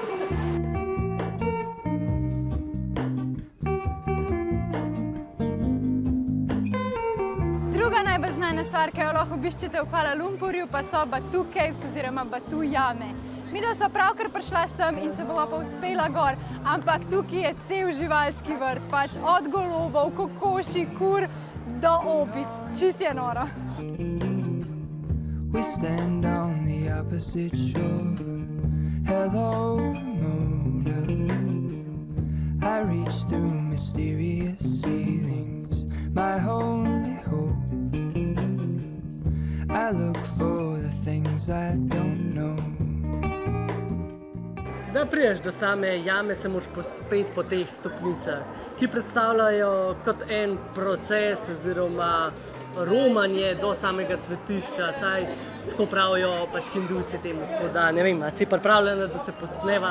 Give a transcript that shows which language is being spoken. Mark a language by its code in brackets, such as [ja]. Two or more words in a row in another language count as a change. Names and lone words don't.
[sl] Druga najbolj znana stvar, ki jo lahko obiščete v Kuala Lumpurju, pa so Batu Caves oziroma Batu jame. Midva sva pravkar prišla sem in se bova pa uspela gor, ampak tukaj je cel živalski vrt, pač od golobov, kokoši, kur do opic. Čist je noro. [en] We stand on the opposite shore. Hello, Mona. I reach through mysterious ceilings, my only hope. I look for the things I don't know. [sl] Da priješ do same jame, se moraš pospeti po teh stopnicah, ki predstavljajo kot en proces oziroma romanje do samega svetišča, saj tako pravijo pač hindujci temu. Tako da, ne vem, a si pripravljena, da se pospleva